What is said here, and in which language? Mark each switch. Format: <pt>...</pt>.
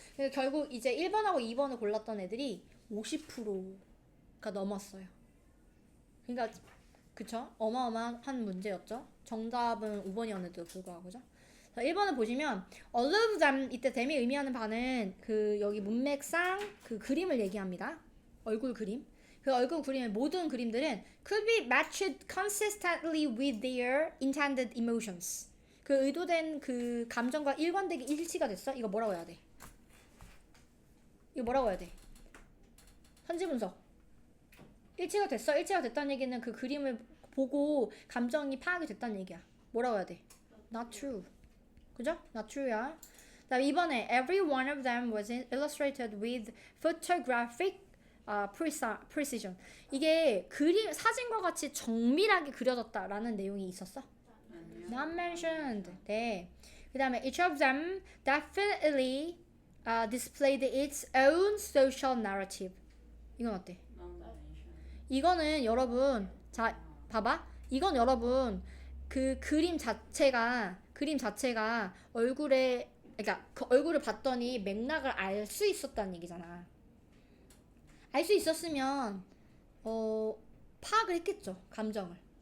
<ko>그러니까 결국 이제 1번하고 2번을 골랐던 애들이 50%가 넘었어요. 그러니까 그쵸? 어마어마한 문제였죠. 정답은 5번이었는데도 불구하고. 그죠? 자, 1번을 보시면</ko> <en>all of them,</en> <ko>이때 them이 의미하는 바는 그 여기 문맥상 그 그림을 얘기합니다. 얼굴 그림. 그 얼굴 그림의 모든 그림들은</ko> <en>could be matched consistently with their intended emotions.</en> <ko>그 의도된 그 감정과 일관되게 일치가 됐어? 이거 뭐라고 해야 돼? 이거 뭐라고 해야 돼? 선지 분석. 일치가 됐어? 일치가 됐다는 얘기는 그 그림을 보고 감정이 파악이 됐다는 얘기야. 뭐라고 해야 돼?</ko> <en>Not true.</en> <ko>그죠? Not true야. 그다음 이번에</ko> <en>every one of them was illustrated with photographic precision.</en> <ko>이게 그림 사진과 같이 정밀하게 그려졌다라는 내용이 있었어? 아니요.</ko> <en>Not mentioned.</en> <ko>네. 그다음에</ko> <en>each of them definitely displayed its own social narrative.</en> <ko>이건 어때? 이거는 여러분, 자 봐봐. 이건 여러분 그 그림 자체가 얼굴에, 그러니까 그 얼굴을 봤더니 맥락을 알 수 있었다는 얘기잖아. 알 수 있었으면 파악을 했겠죠, 감정을.</ko>